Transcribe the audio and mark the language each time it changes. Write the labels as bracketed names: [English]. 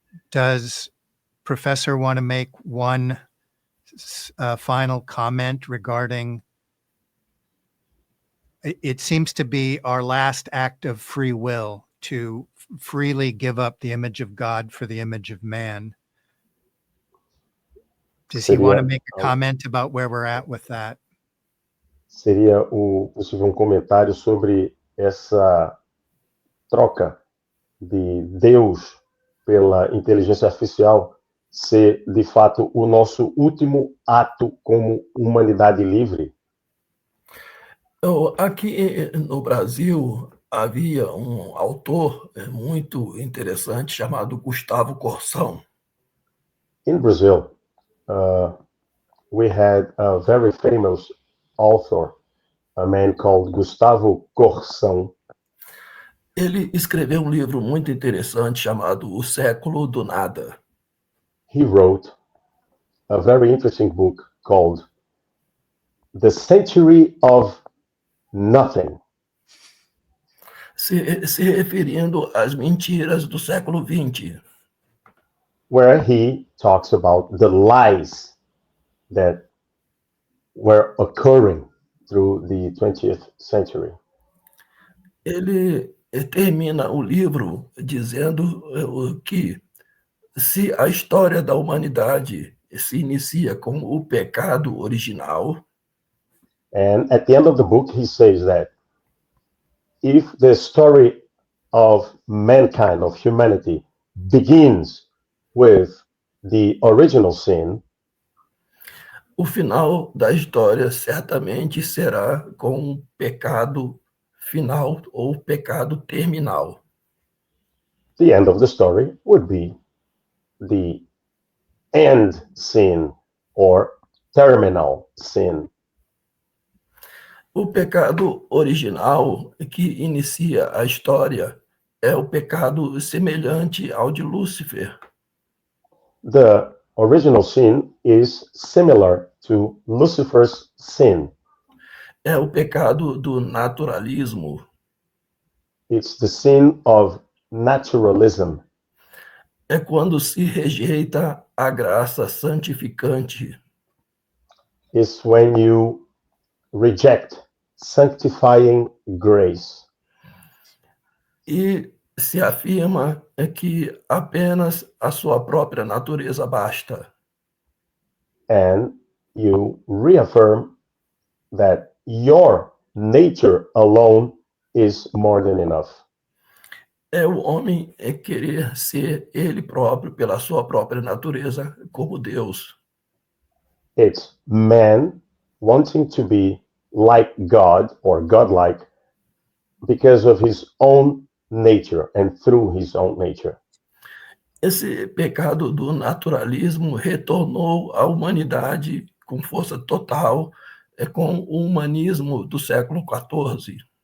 [English] Does Professor want to make one final comment regarding, it seems to be our last act of free will to freely give up the image of God for the image of man. Does he want to make a comment about where we're at with that? [Portuguese] Seria possível comentário sobre essa troca de Deus pela inteligência artificial ser, de fato, o nosso último ato como humanidade livre? Aqui no Brasil, havia um autor muito interessante chamado Gustavo Corsão. [English] In Brazil, we had a very famous author, a man called Gustavo Corsão. [Portuguese] Ele escreveu um livro muito interessante chamado O Século do Nada. [English] He wrote a very interesting book called The Century of Nothing. [Portuguese] Se referindo às mentiras do século XX. [English] Where he talks about the lies that were occurring through the 20th century. [Portuguese] Ele termina o livro dizendo que se a história da humanidade se inicia com o pecado original, [English] and at the end of the book he says that if the story of mankind, of humanity, begins with the original sin, [Portuguese] o final da história certamente será com o pecado final ou pecado terminal. [English] The end of the story would be the end sin or terminal sin. [Portuguese] O pecado original que inicia a história é o pecado semelhante ao de Lúcifer. [English] The original sin is similar to Lucifer's sin. [Portuguese] É o pecado do naturalismo. [English] It's the sin of naturalism. [Portuguese] É quando se rejeita a graça santificante. [English] It's when you reject sanctifying grace. [Portuguese] E se afirma que apenas a sua própria natureza basta. [English] And you reaffirm that your nature alone is more than enough. [Portuguese] É o homem querer ser ele próprio, pela sua própria natureza, como Deus. [English] It's man wanting to be like God or godlike because of his own nature and through his own nature. [Portuguese] Esse pecado do naturalismo retornou à humanidade com força total, com o humanismo do século XIV.